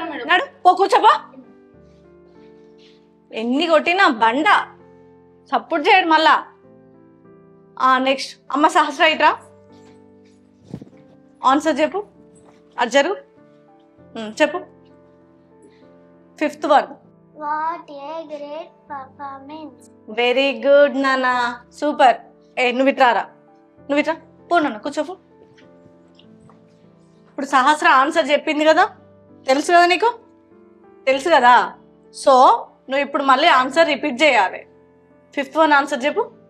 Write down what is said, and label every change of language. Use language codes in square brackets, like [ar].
[te] నడు పో, కూర్చోపో. ఎన్ని కొట్టినా బండ సపోర్ట్ చేయడు మళ్ళా. నెక్స్ట్ అమ్మ సహస్ర ఇట్రా ఆన్సర్ చెప్పు. అది జరుగు చెప్పు. [en] 5th one. What a great performance. [te] Very good నాన్న, సూపర్. నువ్వు ఇట్రారా, నువ్వు ఇట్రా పో నాన్న, కూర్చోపు. ఇప్పుడు సహస్ర ఆన్సర్ చెప్పింది కదా, తెలుసు కదా నీకు? తెలుసు కదా. సో నువ్వు ఇప్పుడు మళ్ళీ ఆన్సర్ రిపీట్ చేయాలి. [en] 5th one [te] ఆన్సర్ చెప్పు.